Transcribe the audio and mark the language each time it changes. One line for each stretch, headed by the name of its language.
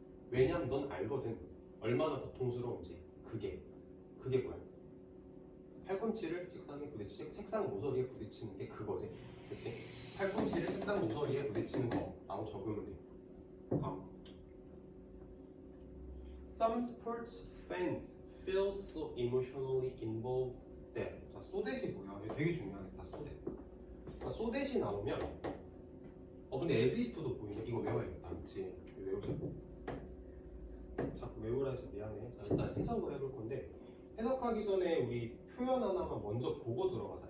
Korean: 왜냐면 넌 알거든. 얼마나 고통스러운지. 그게 뭐야? 팔꿈치를 책상 모서리에 부딪히는 게 그거지. 그치? 팔꿈치를 책상 모서리에 부딪히는 거라고 적으면 돼. 다음 거.
English: Some sports fans feel so emotionally involved that.
Korean: 자, so that이 뭐야? 이거 되게 중요하겠다. so that. 자, so that이 나오면 근데 as if도 보이네. 이거 외워야겠다. 그렇지? 외우자고. 자꾸 외우라 해서 미안해. 자, 일단 해석을 해볼 건데 해석하기 전에 우리 표현 하나만 먼저 보고 들어가자.